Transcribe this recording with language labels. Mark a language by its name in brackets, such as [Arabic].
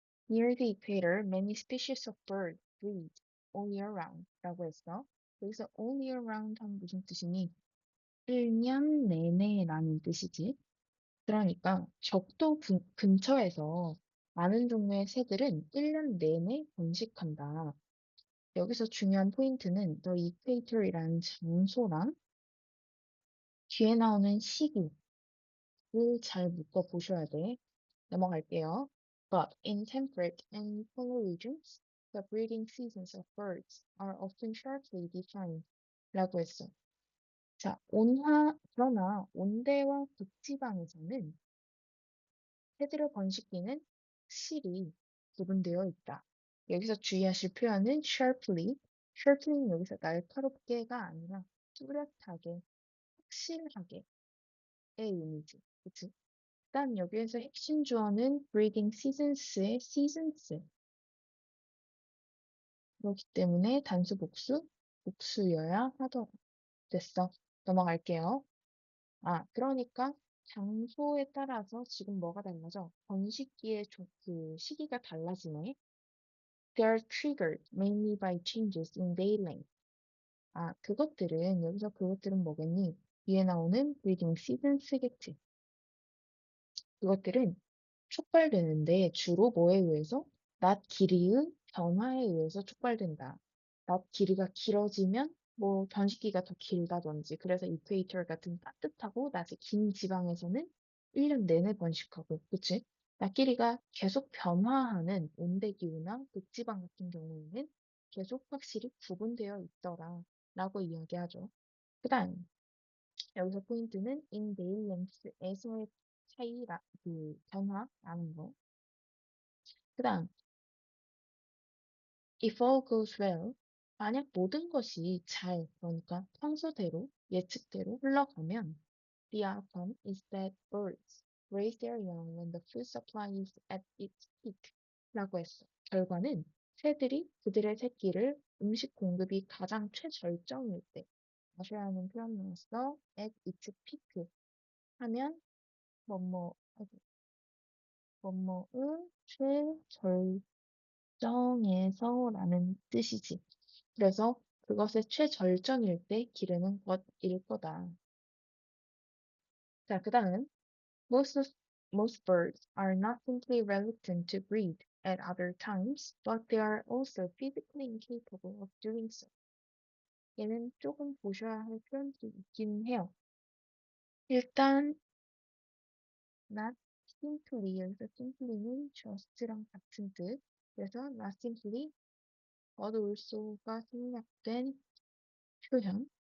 [English] Near the equator, many species of birds breed all year round [Korean] 라고 했어. 여기서 all year round 하면 무슨 뜻이니? 1년 내내라는 뜻이지. 그러니까 적도 근처에서 많은 종류의 새들은 1년 내내 번식한다. 여기서 중요한 포인트는 the equator이라는 장소랑 뒤에 나오는 시기를 잘 묶어 보셔야 돼. 넘어갈게요. [English] But in temperate and polar regions, the breeding seasons of birds are often sharply defined. [Korean] 라고 했어. 자, 그러나 온대와 북지방에서는 새들의 번식기는 확실히 구분되어 있다. 여기서 주의하실 표현은 sharply. sharply는 여기서 날카롭게가 아니라 뚜렷하게, 확실하게의 의미지. 그치? 일단 여기에서 핵심 주어는 breeding seasons의 seasons. 그렇기 때문에 단수 복수, 복수여야 하더라. 됐어. 넘어갈게요. 그러니까 장소에 따라서 지금 뭐가 달라져? 번식기의 그 시기가 달라지네. [English] They are triggered mainly by changes in day length. [Korean] 그것들은 뭐겠니? 위에 나오는 breeding seasons겠지. 그것들은 촉발되는데 주로 뭐에 의해서? 낮 길이의 변화에 의해서 촉발된다. 낮 길이가 길어지면 뭐 번식기가 더 길다든지 그래서 이퀘이터 같은 따뜻하고 낮이 긴 지방에서는 1년 내내 번식하고 그치? 낮 길이가 계속 변화하는 온대기후나 극지방 같은 경우에는 계속 확실히 구분되어 있더라 라고 이야기하죠. 그 다음 여기서 포인트는 in day length에서의 그 변화라는 거. 그 다음, [English] if all goes well, [Korean] 만약 모든 것이 그러니까 평소대로, 예측대로 흘러가면, [English] the outcome is that birds raise their young when the food supply is at its peak. [Korean] 라고 했어. 결과는 새들이 그들의 새끼를 음식 공급이 가장 최절정일 때, 마셔야 하는 표현으로서 at its peak 하면 뭐뭐 뭐뭐의 최절정에서라는 뜻이지. 그래서 그것의 최절정일 때 기르는 것일 거다. 자, 그 다음 [English] most birds are not simply reluctant to breed at other times, but they are also physically incapable of doing so. [Korean] 얘는 조금 보셔야 할 표현들이 있긴 해요. 일단 not simply, 여기서 simply는 just랑 같은 뜻. 그래서 not simply, but also가 생략된 표현.